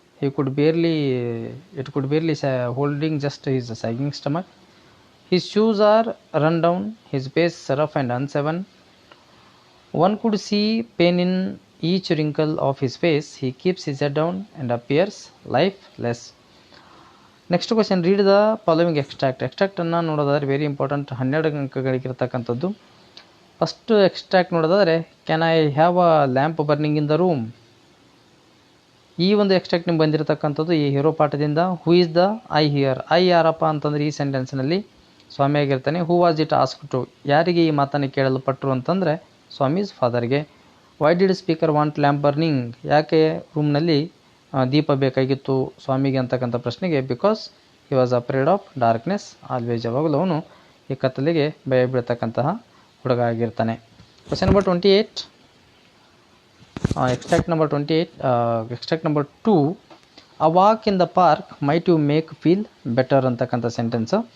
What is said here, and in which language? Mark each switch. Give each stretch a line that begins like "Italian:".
English: It could barely holding just his sagging stomach. His shoes are run down, his face rough and unshaven. One could see pain in each wrinkle of his face. He keeps his head down and appears lifeless. Next question, read the following extract.
Kannada: Extract ಅನ್ನು ನೋಡೋದಾದ್ರೆ very important, 12 ಅಂಕಗಳಿಗಿರ್ತಕ್ಕಂಥದ್ದು. First extract ನೋಡೋದಾದರೆ,
English: Can I have a lamp burning in the room.
Kannada: ಈ ಒಂದು extract ನಿಮ್ಗೆ ಬಂದಿರತಕ್ಕಂಥದ್ದು ಈ hero ಪಾಠದಿಂದ.
English: Who is the I here?
Kannada: I ಯಾರಪ್ಪ ಅಂತಂದರೆ ಈ ಸೆಂಟೆನ್ಸ್ನಲ್ಲಿ ಸ್ವಾಮಿ ಆಗಿರ್ತಾನೆ.
English: Who was it asked to?
Kannada: ಯಾರಿಗೆ ಈ ಮಾತನ್ನು ಕೇಳಲ್ಪಟ್ಟರು ಅಂತಂದರೆ Swami's ಫಾದರ್ಗೆ.
English: Why did speaker want lamp burning?
Kannada: ಯಾಕೆ ರೂಮ್ನಲ್ಲಿ ದೀಪ ಬೇಕಾಗಿತ್ತು ಸ್ವಾಮಿಗೆ ಅಂತಕ್ಕಂಥ ಪ್ರಶ್ನೆಗೆ,
English: Because he was afraid of darkness.
Kannada: Always, ಯಾವಾಗಲೂ ಅವನು ಈ ಕತ್ತಲಿಗೆ ಭಯ ಬೀಳ್ತಕ್ಕಂತಹ ಹುಡುಗ ಆಗಿರ್ತಾನೆ.
English: Question number 28. Extract number 28. Extract number 2. A walk in the park might you make feel better
Kannada: ಅಂತಕ್ಕಂಥ ಸೆಂಟೆನ್ಸ್.